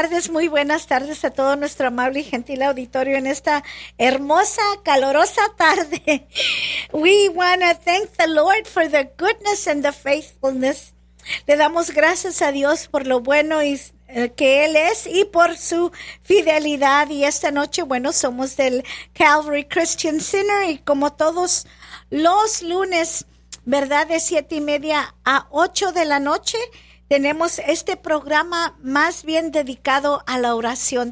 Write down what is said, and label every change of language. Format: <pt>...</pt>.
<es>Muy buenas tardes a todo nuestro amable y gentil auditorio en esta hermosa, calurosa tarde.</es> <en>We want to thank the Lord for the goodness and the faithfulness.</en> <es>Le damos gracias a Dios por lo bueno y, que Él es y por su fidelidad. Y esta noche, bueno, somos del Calvary Christian Center y como todos los lunes, ¿verdad? De 7:30 a 8:00 de la noche. Tenemos este programa más bien dedicado a la oración.</es>